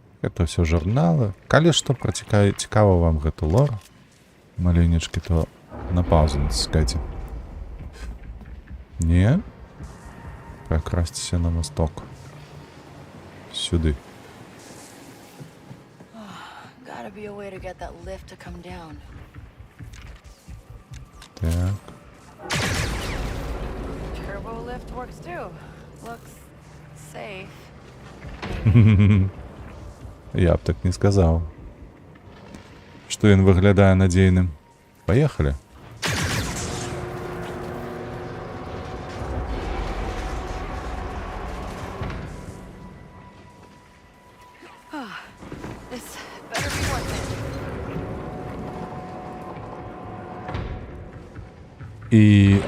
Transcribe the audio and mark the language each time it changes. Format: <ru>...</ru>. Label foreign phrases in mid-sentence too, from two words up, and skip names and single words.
<be>гэта ўсё журналы. Калі што цікава вам гэты лор маленечкі, то на паузу націскайце. Не? Пракрасціся на восток. Сюды.</be> <en>Gotta be a way to get that lift to come down.</en> <be>Так.</be> <en>Turbo lift works too. Looks safe.</en> <be>Я б так не сказаў, што ён выглядае надзейным. Паехалі.</be> <en>This better be worth it.</en> <be>І...</be>